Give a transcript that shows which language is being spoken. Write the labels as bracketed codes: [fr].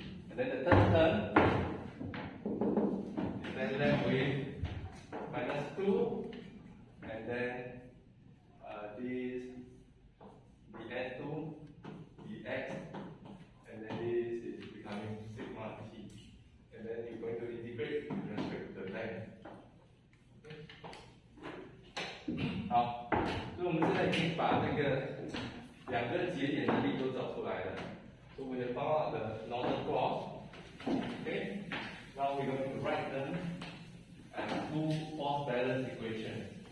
[en] And then the third term is then left with minus 2, and then this the n2 dx, and then this is becoming sigma t. And then you're going to integrate with respect to the length. [zh] 好，所以我们现在已经把这个两个节点的力都找出来了。 [en] So we have found out the normal clause. Okay. Now we're going to write them as two force balance equations.